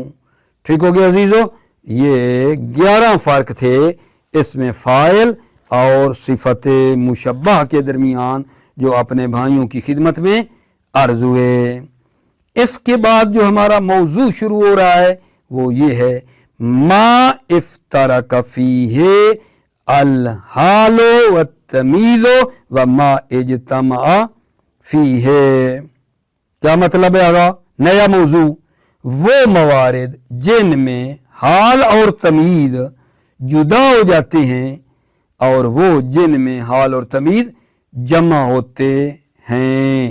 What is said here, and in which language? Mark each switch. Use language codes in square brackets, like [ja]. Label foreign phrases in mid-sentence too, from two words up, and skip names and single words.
[ur] ٹھیک ہو گیا عزیزوں، یہ 11 فرق تھے اس میں فاعل اور صفت مشبہ کے درمیان جو اپنے بھائیوں کی خدمت میں عرض ہوئے. اس کے بعد جو ہمارا موضوع شروع ہو رہا ہے وہ یہ ہے, [ar] ما افترق فيه الحال والتمييز وما اجتمع فيه. [ur] کیا مطلب ہے? آگا نیا موضوع، وہ موارد جن میں حال اور تمیز جدا ہو جاتے ہیں اور وہ جن میں حال اور تمیز جمع ہوتے ہیں.